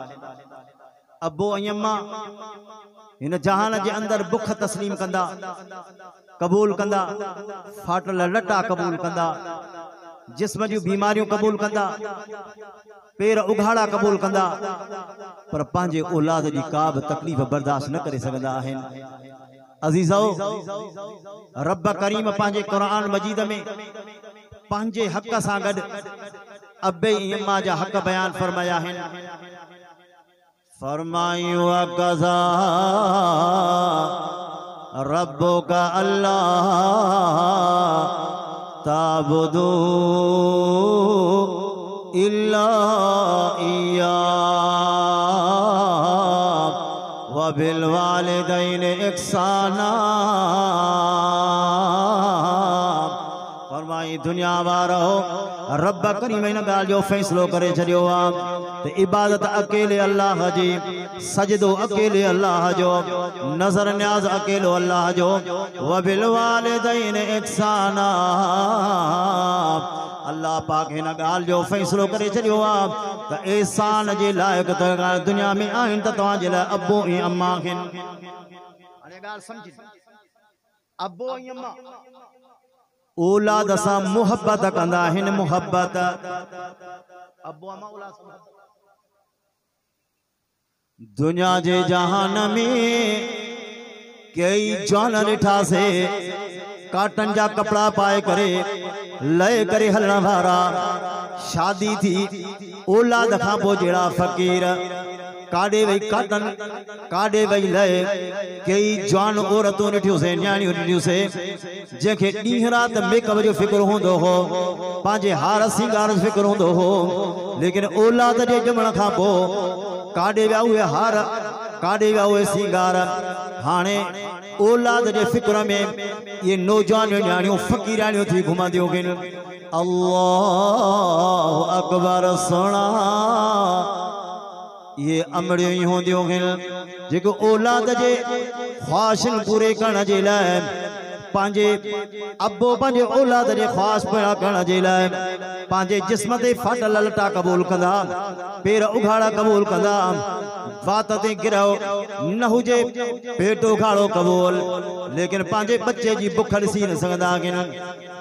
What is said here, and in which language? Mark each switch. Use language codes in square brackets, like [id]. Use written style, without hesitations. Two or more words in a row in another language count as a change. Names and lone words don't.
[sd] अबो ऐं अम्मा हिन जहान जे अंदर बुख तस्लीम कंदा, कबूल कंदा, फाटल लटा कबूल कंदा, जिस्म जूं बीमारियूं कबूल कंदा, पेर उघाड़ा कबूल कंदा, पर पंहिंजे औलाद जी का बि तकलीफ़ बर्दाश्त न करे सघंदा आहिनि। अजीज़ो, रब करीम पांजे कुरान मजीद में पांजे हक सां गड अबे अम्मा जा हक बयान फरमाया है। [ar] فرمايو قضى ربك ألا تعبدوا إلا إياه بالوالدين إحسانا. [sd] फरमाई दुनिया वारो रब करीम इन गाल जो फैसलो करे छड़ियो आ ते इबादत अकेले अल्लाह जी, सजदो अकेले अल्लाह जो, नजर न्याज अकेलो अल्लाह जो। [ar] وبالوالدين إحسانا, [sd] अल्लाह पाक इन गाल जो फैसलो करे छड़ियो आ त एहसान जे लायक त दुनिया में आहिन त तव्हां जे लाइ अबो ऐं अम्मा आहिन। हाणे गाल समझी, अबो ऐं अम्मा औलाद सां मोहब्बत कंदा आहिनि। मोहब्बत अबो अम्मा औलाद सां दुनिया जे जहान में कई जान ॾिठा से काटन जा कपड़ा पाए करे लय करे हलण वारा। शादी थी औलाद खां पोइ जहिड़ा फ़कीर काॾे वही काटन, काॾे वही लय। कई जवान औरतूं ॾिठियूंसीं, न्याणियूं ॾिठियूंसीं जंहिंखे ॾींहुं राति मेकअप जो फिक्र हूंदो हो, पंहिंजे हार सिंगार जो फिक्र हूंदो हो, लेकिन औलाद जे ॼमण खां पोइ काॾे विया उहे हार, काॾे विया उहे सिंगार। हाणे औलाद जे फिक्र में ये नौजवान न्याणियूं फ़कीराणियूं थी घुमंदियूं आहिनि। [ar] الله أكبر [sd] सुना, ये अमड़ियूं ही होंदियूं आहिनि जेको औलाद जे ख्वाहिशन पूरे करण जे लाइ पांजे अबो पांजे औलाद जे ख्वाहिश पूरा करण जे लाइ पांजे जिस्म ते फाटल लटा कबूल कंदा, पेर उघाड़ा कबूल कंदा, वात ते गिरहो न हुजे, पेट उघाड़ो कबूल, लेकिन पांजे बच्चे जी बुख ॾिसी न सघंदा आहिनि।